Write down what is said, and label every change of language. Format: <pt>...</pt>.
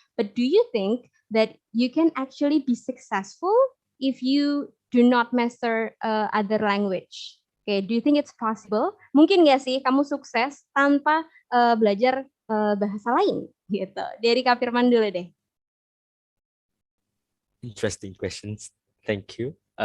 <en>But do you think that you can actually be successful if you do not master other language? Okay, do you think it's possible?</en> <id>Mungkin nggak sih kamu sukses tanpa belajar bahasa lain gitu? Dari Kak Firman dulu deh.</id> <en>Interesting questions. Thank you.</en>